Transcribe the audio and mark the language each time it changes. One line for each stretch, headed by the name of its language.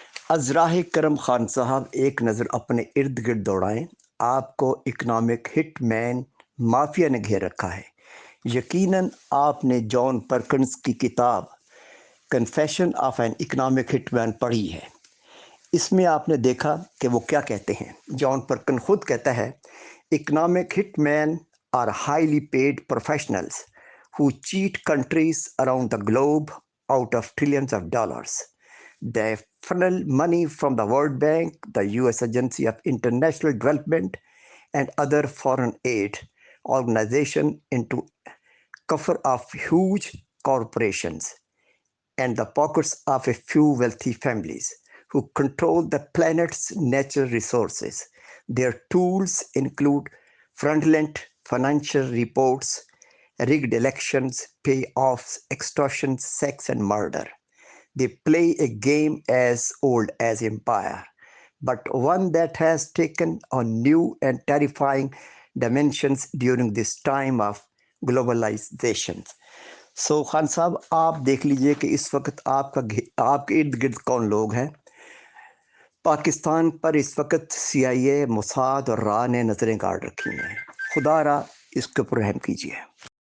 Urdu: ازراہ کرم خان صاحب، ایک نظر اپنے ارد گرد دوڑائیں۔ آپ کو
English: Economic hit man mafia نے گھیر رکھا ہے۔ یقیناً آپ نے جان پرکنز کی کتاب confession of an economic hit man پڑھی ہے۔ اس میں آپ نے دیکھا کہ وہ کیا کہتے ہیں۔ جان پرکن خود کہتا ہے، economic hit men are highly paid professionals who cheat countries around the globe out of trillions of dollars. They funnel money from the World Bank, the US Agency of International Development, and other foreign aid organizations into cover of huge corporations and the pockets of a few wealthy families who control the planet's natural resources. Their tools include fraudulent financial reports, rigged elections, payoffs, extortion, sex, and murder. They play a game as old as empire, but one that has taken on new and terrifying dimensions during this time of globalization.
Urdu: سو خان صاحب، آپ دیکھ لیجئے کہ اس وقت آپ کے ارد گرد کون لوگ ہیں۔ پاکستان پر اس وقت CIA، موساد اور را نے نظریں گاڑ رکھی ہیں۔ خدا را اس کے اوپر رحم کیجیے۔